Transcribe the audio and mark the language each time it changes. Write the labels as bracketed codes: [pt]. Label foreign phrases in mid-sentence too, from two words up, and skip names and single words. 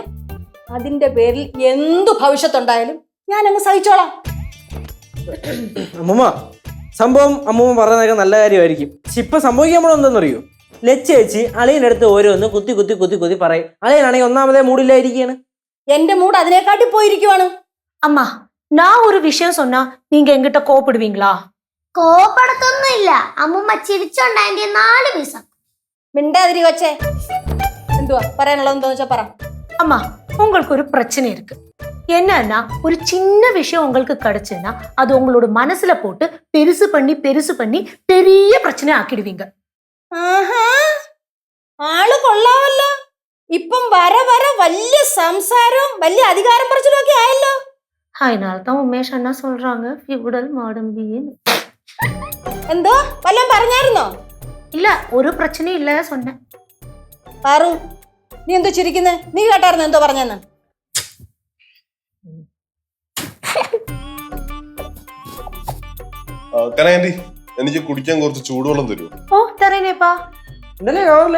[ml] അതിന്റെ പേരിൽ എന്തു ഭവിഷ്യത്തുണ്ടായാലും ഞാനങ്ങ് സഹിച്ചോളാം. അമ്മൂമ്മ, സംഭവം അമ്മൂമ്മ പറയുന്നതൊക്കെ നല്ല കാര്യമായിരിക്കും. പക്ഷെ ഇപ്പൊ സംഭവിക്കാൻ പോണ എന്താണെന്നറിയോ? ലച്ചേച്ചി അളിയൻ്റെ അടുത്ത് ഓരോന്ന് കുത്തി കുത്തി കുത്തി കുത്തി പറയും. അളിയനാണെങ്കിൽ ഒന്നാമതേ മൂടില്ലായിരിക്കാണ്. എന്റെ മൂഡ് അതിനെക്കാട്ടി പോയിരിക്കുവാണ്. [ta] அம்மா, நான் ஒரு விஷயம் சொன்னா நீங்க என்கிட்ட கோபப்படுவீங்களா? [ml] കോപ്പടത്തൊന്നും ഇല്ല. അമ്മൂമ്മ ചിരിച്ചോണ്ടതിന്റെ 4 പീസ. മിണ്ടാതിരി കൊച്ചേ. എന്തുവാ പറയാനുള്ളത്? എന്താന്ന് വെച്ചാ പറ. [ta] அம்மா, உங்களுக்கு ஒரு பிரச்சனை இருக்கு. என்னன்னா, ஒரு சின்ன விஷயம் உங்களுக்கு கிடைச்சுன்னா அது உங்களோட மனசுல போட்டு பெருசு பண்ணி பெரிய பிரச்சனை ஆக்கிடுவீங்க. [ml] ആഹാ, ആള് കൊള്ളാവല്ലോ. ഇപ്പം വര വലിയ സംസാരവും വലിയ അധികാരം പറച്ചിലും ഒക്കെ ആയല്ലോ. [ta] அதனால்தான் உமேஷ் அண்ணா சொல்றாங்க ஃபியூடல் மாடம்பின்னு. [ml] എന്തോ വല്ലതും പറഞ്ഞായിരുന്നോ? [ta] இல்ல, ஒரு பிரச்சனையும் இல்ல சொன்னேன். [ml] പാറു, നീ എന്തോ ചിരിക്കുന്നേ? നീ കേട്ടായിരുന്നു എന്തോ പറഞ്ഞെന്ന്? കനകാന്റി, എനിക്ക് കുടിക്കാൻ കുറച്ച് ചൂടുവെള്ളം തരുമോ? ഓ, തരേനേപ്പാ. എന്തല്ലേ കാണല്ലേ?